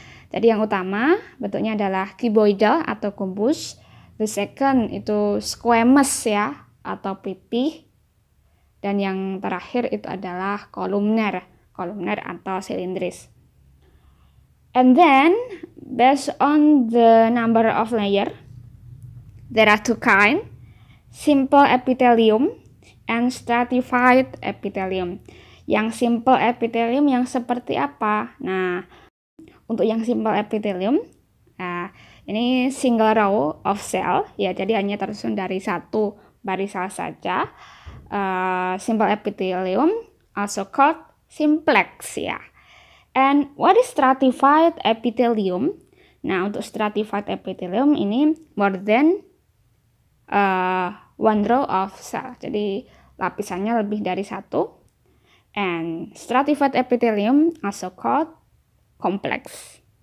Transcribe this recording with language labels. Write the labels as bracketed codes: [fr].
[id] Jadi yang utama bentuknya adalah cuboidal atau kubus. [en] The second [id] itu squamous ya, atau pipih. Dan yang terakhir itu adalah kolumner atau silindris. [en] And then, based on the number of layer, there are 2 kind, simple epithelium and stratified epithelium. [id] Yang simple epithelium yang seperti apa? Nah, untuk yang simple epithelium, ini [en] single row of cell, [id] ya, jadi hanya tersusun dari satu baris sel saja. [en] Simple epithelium, also called simplex, ya. And what is stratified epithelium? [id] Nah, untuk stratified epithelium ini [en] more than one row of cell, [id] jadi lapisannya lebih dari satu. [en] And stratified epithelium also called complex.